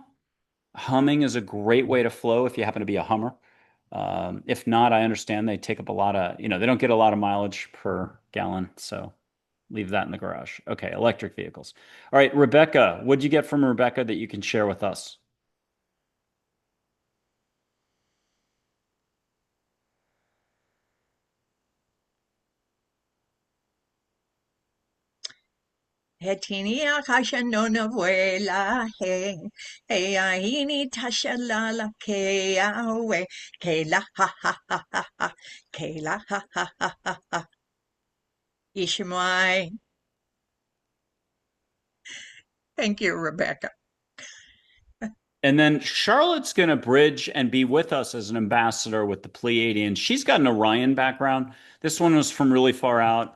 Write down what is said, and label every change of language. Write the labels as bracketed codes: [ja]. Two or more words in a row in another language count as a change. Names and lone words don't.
[en] Uh, hum. Humming is a great way to flow if you happen to be a hummer. If not, I understand they take up a lot of, they don't get a lot of mileage per gallon. So leave that in the garage. Okay, electric vehicles. All right, Rebecca, what'd you get from Rebecca that you can share with us? Hetinia kasha nona vuela he he aini tasha la la ke awe ke la ha ha ha ha ha ke la ha ha ha ha ha Ishmael. Thank you, Rebecca. And then Charlotte's going to bridge and be with us as an ambassador with the Pleiadians. She's got an Orion background. This one was from really far out.